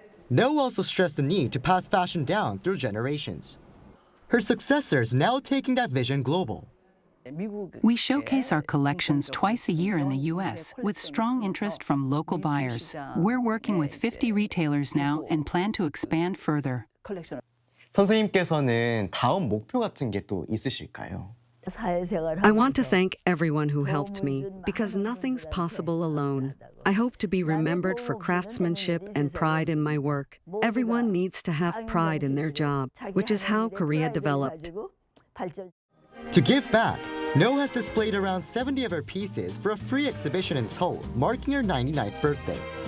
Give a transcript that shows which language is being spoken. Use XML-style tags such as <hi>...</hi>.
<en>Noh also stressed the need to pass fashion down through generations. Her successors now taking that vision global. We showcase our collections twice a year in the U.S. with strong interest from local buyers. We're working with 50 retailers now and plan to expand further.</en> <ko>선생님께서는 다음 목표 같은 게 또 있으실까요?</ko> <en>I want to thank everyone who helped me, because nothing's possible alone. I hope to be remembered for craftsmanship and pride in my work. Everyone needs to have pride in their job, which is how Korea developed. To give back, Noh has displayed around 70 of her pieces for a free exhibition in Seoul, marking her 99th birthday.</en>